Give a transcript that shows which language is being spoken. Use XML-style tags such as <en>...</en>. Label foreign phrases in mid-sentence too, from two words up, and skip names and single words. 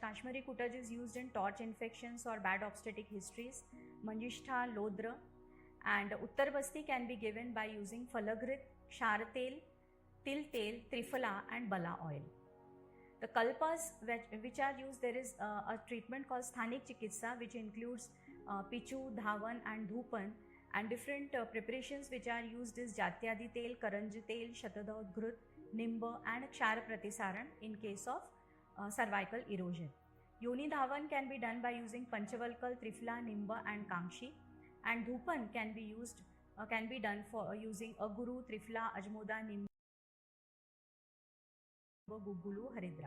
<en>Kashmiri Kutaj is used in torch infections or bad obstetric histories, Manjishtha, Lodra, and Uttar Basti can be given by using Falagrit, Shar tel, Til tel, Trifala and Bala oil. The kalpas which are used, there is a treatment called Sthanik Chikitsa which includes Pichu, Dhawan and Dhupan, and different preparations which are used is Jatyadi tel, Karanj tel, Shatadaud Ghrut, Nimba and Kshar Pratisaran in case of cervical erosion. Yoni Dhawan can be done by using Panchavalkal, Trifla, Nimba and Kamshi, and Dhupan can be done for using Aguru, Trifla, Ajmoda, Nimba, Gugulu, Haridra.</en>